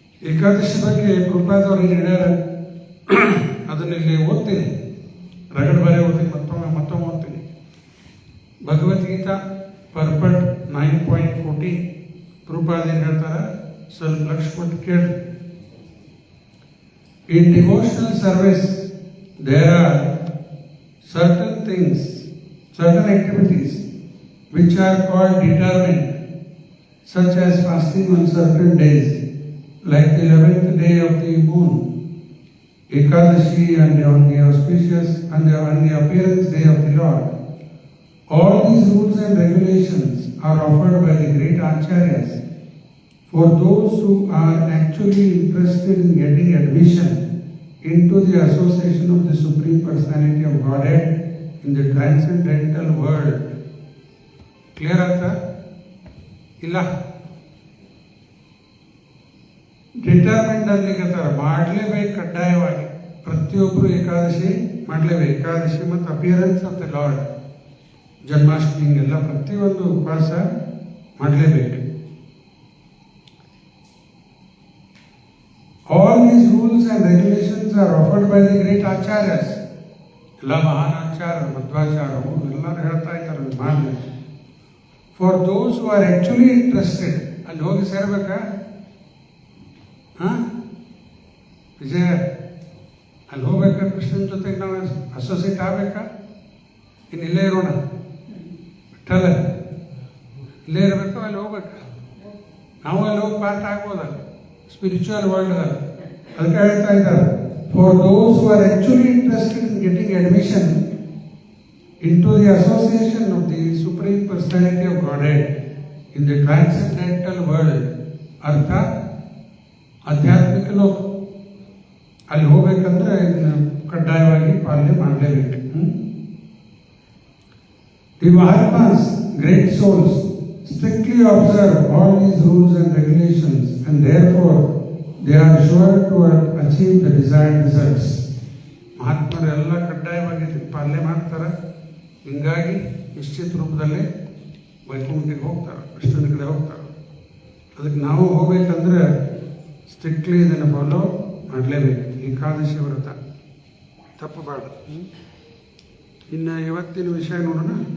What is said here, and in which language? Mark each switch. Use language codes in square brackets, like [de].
[kn] ಏಕಾದಶಿ ಬಗ್ಗೆ ಕೃಪಾದವ್ರು ಏನು ಹೇಳ್ಯಾರ ಅದನ್ನ ಇಲ್ಲಿ ಓದ್ತೀನಿ, ರಗಡ್ ಬರೆ ಓದ್ತೀನಿ, ಮತ್ತೊಮ್ಮೆ ಓದ್ತೀನಿ. ಭಗವದ್ಗೀತಾ ಪರ್ಪಟ್ 9.14 ಕೃಪಾದ ಏನು ಹೇಳ್ತಾರೆ ಸ್ವಲ್ಪ ಲಕ್ಷ ಕೊಟ್ಟು ಕೇಳಿ. [en] In devotional service, there are certain things, certain activities which are called determined, such as fasting on certain days, like the 11th day of the moon, Ekadashi, and on the auspicious and the appearance day of the Lord. All these rules and regulations are offered by the great acharyas for those who are actually interested in getting admission into the association of the Supreme Personality of Godhead in the transcendental world. [kn] Clear ಆಯ್ತಾ? ಇಲ್ಲ ಡಿಟರ್ಮೆಂಟ್ ಅನ್ಲಿಕ್ಕಂತಾರೆ ಮಾಡಲೇಬೇಕು ಕಡ್ಡಾಯವಾಗಿ. ಪ್ರತಿಯೊಬ್ಬರು ಏಕಾದಶಿ ಮಾಡಲೇಬೇಕು. ಏಕಾದಶಿ ಮತ್ತು [en] appearance of the lord, [kn] Janmashtami ಹಿಂಗೆಲ್ಲ ಪ್ರತಿಯೊಂದು ಉಪವಾಸ ಮಾಡಲೇಬೇಕು. [en] All these rules and regulations are offered by the great acharyas. [kn] ಎಲ್ಲ ಮಹಾನ್ ಆಚಾರ್ಯ ಮಧ್ವಾಚಾರ್ಯರು ಎಲ್ಲರೂ ಹೇಳ್ತಾ ಇದ್ದಾರೆ ಮಾಡಬೇಕು. [en] for those who are actually interested, [kn] ಅಲ್ಲಿ ಹೋಗಿ ಸೇರ್ಬೇಕಾ? ವಿಜಯ ಅಲ್ಲಿ ಹೋಗ್ಬೇಕಾ? ಕೃಷ್ಣನ ಜೊತೆಗೆ ನಾವು ಅಸೋಸಿಯೇಟ್ ಆಗಬೇಕಾ? ಇನ್ನು ಇಲ್ಲೇ ಇರೋಣ? ಬಿಟ್ಟಲ್ಲ ಇಲ್ಲೇ ಇರಬೇಕು, ಅಲ್ಲಿ ಹೋಗ್ಬೇಕಾ? ನಾವು ಅಲ್ಲಿ ಹೋಗಿ ಪಾರ್ಟ್ ಆಗ್ಬೋದಲ್ಲ ಸ್ಪಿರಿಚುವಲ್ ವರ್ಲ್ಡ್. ಅದಕ್ಕೆ ಹೇಳ್ತಾ ಇದ್ದಾರೆ, [en] for those who are actually interested in getting admission into the association of the Supreme Personality of Godhead in the transcendental world, [kn] ಅರ್ಥ ಆಧ್ಯಾತ್ಮಿಕ ಲೋಕ, ಅಲ್ಲಿ ಹೋಗ್ಬೇಕಂದ್ರೆ ಇದನ್ನ ಕಡ್ಡಾಯವಾಗಿ ಪಾಲನೆ ಮಾಡಲೇಬೇಕು. [en] The Mahatmas, great souls, strictly observe all these rules and regulations, and therefore they are sure to achieve the desired results. [kn] ಮಹಾತ್ಮರು ಎಲ್ಲ ಕಡ್ಡಾಯವಾಗಿ ಪಾಲನೆ ಮಾಡ್ತಾರೆ. ಹಿಂಗಾಗಿ ನಿಶ್ಚಿತ ರೂಪದಲ್ಲಿ ವೈಕುಂಠಿಗೆ ಹೋಗ್ತಾರೆ, ಕೃಷ್ಣನ ಕಡೆ ಹೋಗ್ತಾರೆ. ಅದಕ್ಕೆ ನಾವು ಹೋಗ್ಬೇಕಂದ್ರೆ ಸ್ಟ್ರಿಕ್ಟ್ಲಿ ಇದನ್ನು ಫಾಲೋ ಮಾಡಲೇಬೇಕು. ಏಕಾದಶಿ ವ್ರತ ತಪ್ಪಬಾರ್ದು. ಇನ್ನು ಇವತ್ತಿನ ವಿಷಯ ನೋಡೋಣ.